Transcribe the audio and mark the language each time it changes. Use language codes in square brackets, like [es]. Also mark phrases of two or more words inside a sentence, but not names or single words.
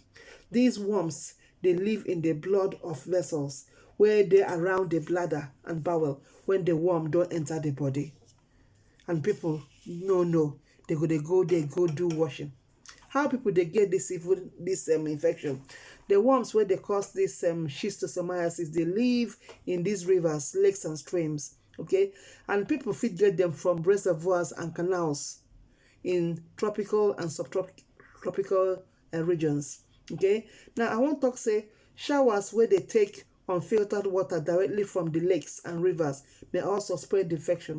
[pcm] These worms dey live in the blood of vessels wey dey around the bladder and bowel when the worm don enter the body, and people no they go dey go there go do washing. How people dey get this infection? The worms wey dey cause this schistosomiasis dey live in these rivers, lakes and streams. Okay, and people fit get them from reservoirs and canals in tropical and subtropical regions. Okay, now I wan talk say showers wey dey take unfiltered water directly from the lakes and rivers may also spread the infection.